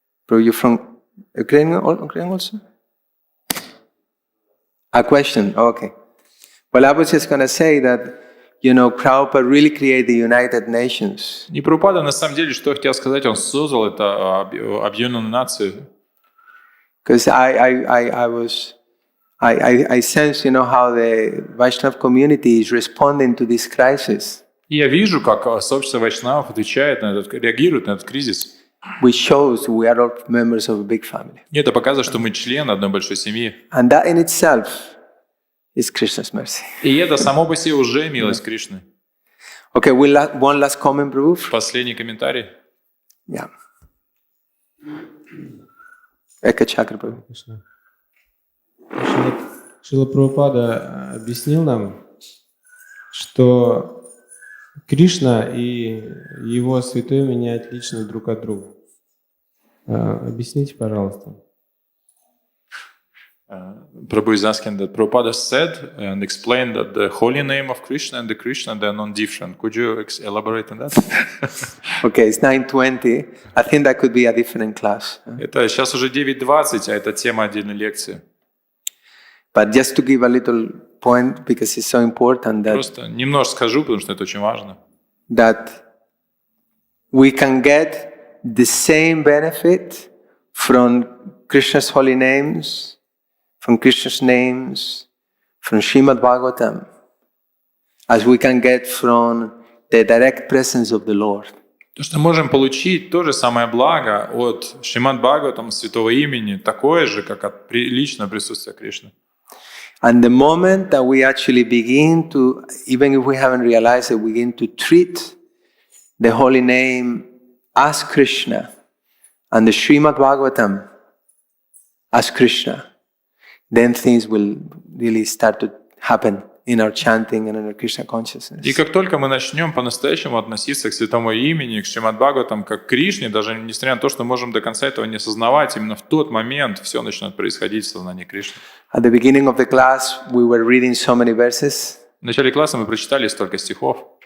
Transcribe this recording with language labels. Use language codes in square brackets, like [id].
[en] You're from Ukraine also? A question, okay. Well, I was just going to say that, you know, Prabhupada really created the United Nations. [ru] И Прабхупада, на самом деле, что я хотел сказать, он создал это объединенную нацию. [en] Because I sense, you know, how the Vaishnava community is responding to this crisis. [ru] И я вижу, как сообщество вайшнавов отвечает на этот, реагирует на этот кризис. [en] Which shows we are all members of a big family. [ru] И это показывает, что мы члены одной большой семьи. [en] And that in itself is Krishna's mercy. [ru] И это само по себе уже милость Кришны. [en] Okay, one last comment, Prabhu. [ru] Последний комментарий. [en] Yeah. Ека Чакра, Prabhu. [ru] Шрила Прабхупада объяснил нам, что Кришна и его святое имя отличны друг от друга. Объясните, пожалуйста. [en] Prabhu is asking that Prabhupada said and explained that the holy name of Krishna and the Krishna, they are non-different. Could you elaborate on that? Okay, it's 9:20. I think that could be a different class. [ru] Это сейчас уже 9:20, а это тема отдельной лекции. [en] But just to give a little point, because it's so important that [ru] Просто немножко скажу, потому что это очень важно. [en] That we can get the same benefit from Krishna's holy names from Krishna's names, from Shrimad-bhagavatam, as we can get from the direct presence of the Lord. [ru] То, что мы можем получить то же самое благо от Шримад-бхагаватам, святого имени, такое же, как от личного присутствия Кришны. [en] And the moment that we actually begin to, even if we haven't realized it, begin to treat the holy name as Krishna and the Shrimad-bhagavatam as Krishna, then things will really start to happen in our chanting and in our Krishna consciousness. [ru] И как только мы начнем по-настоящему относиться к святому имени, к Шримад-бхагаватам, как к Кришне, даже несмотря на то, что мы можем до конца этого не осознавать, именно в тот момент все начнет происходить в сознании Кришны. [en] At the beginning of the class, we were reading so many verses, [ru] В начале класса мы прочитали столько стихов.